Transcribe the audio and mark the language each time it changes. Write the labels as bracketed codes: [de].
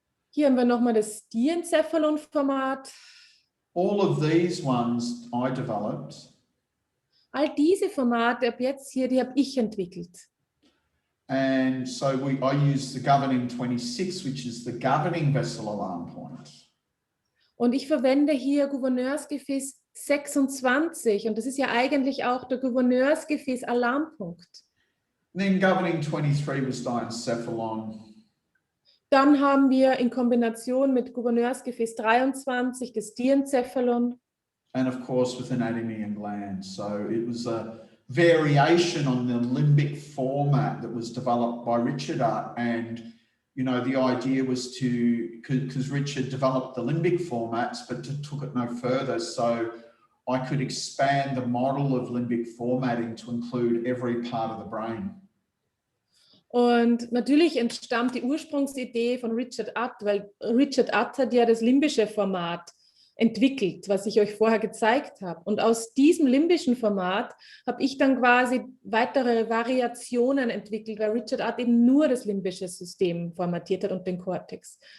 [de] Hier haben wir nochmal das Diencephalon-Format. [en] All of these ones I developed. [de] All diese Formate ab jetzt hier, die habe ich entwickelt. [en] And so I use the governing 26, which is the governing vessel alarm point. [de] Und ich verwende hier Gouverneursgefäß 26 und das ist ja eigentlich auch der Gouverneursgefäß-Alarmpunkt. [en] Then governing 23 was diencephalon. [de] Dann haben wir in Kombination mit Gouverneursgefäß 23 das Diencephalon. [en] And of course with anatomy and glands. So it was a variation on the limbic format that was developed by Richard Utt, and you know, the idea was because Richard developed the limbic formats but took it no further, so I could expand the model of limbic formatting to include every part of the brain. [de] Und natürlich entstammt die Ursprungsidee von Richard Utt, weil Richard Utt hat ja das limbische Format entwickelt, was ich euch vorher gezeigt habe. Und aus diesem limbischen Format habe ich dann quasi weitere Variationen entwickelt, weil Richard Utt eben nur das limbische System formatiert hat und den Cortex.